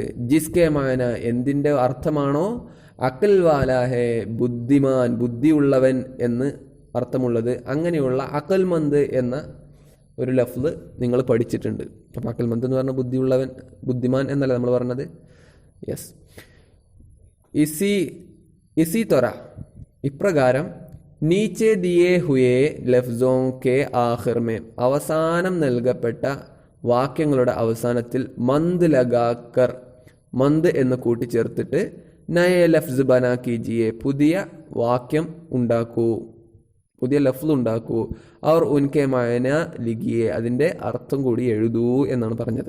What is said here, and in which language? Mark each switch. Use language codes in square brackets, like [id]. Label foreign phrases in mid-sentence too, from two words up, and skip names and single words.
[ur] جس کے معنی [ml] എന്തിൻ്റെ അർത്ഥമാണോ, [ur] عقل والا ہے [ml] ബുദ്ധിമാൻ, ബുദ്ധിയുള്ളവൻ എന്ന് അർത്ഥമുള്ളത്, അങ്ങനെയുള്ള അഖൽമന്ദ് എന്ന ഒരു ലഫ്സ് നിങ്ങൾ പഠിച്ചിട്ടുണ്ട്. അപ്പോൾ അഖൽമന്ദ് എന്ന് പറഞ്ഞാൽ ബുദ്ധിയുള്ളവൻ, ബുദ്ധിമാൻ എന്നല്ല നമ്മൾ പറഞ്ഞത്. യെസ്. [ur] اسی طرح, ഇപ്രകാരം نیچے دیے ہوئے لفظوں کے آخر میں, [ml] അവസാനം നൽകപ്പെട്ട വാക്യങ്ങളുടെ അവസാനത്തിൽ [ur] مند لگا کر, [ml] മന്ത് എന്ന് കൂട്ടിച്ചേർത്തിട്ട് [ur] نیا لفظ بنا کیجیے, [ml] പുതിയ വാക്യം ഉണ്ടാക്കൂ, പുതിയ ലഫ്സ് ഉണ്ടാക്കൂ. [ur] اور ان کے معنی لکھیے, [ml] അതിൻ്റെ അർത്ഥം കൂടി എഴുതൂ എന്നാണ് പറഞ്ഞത്.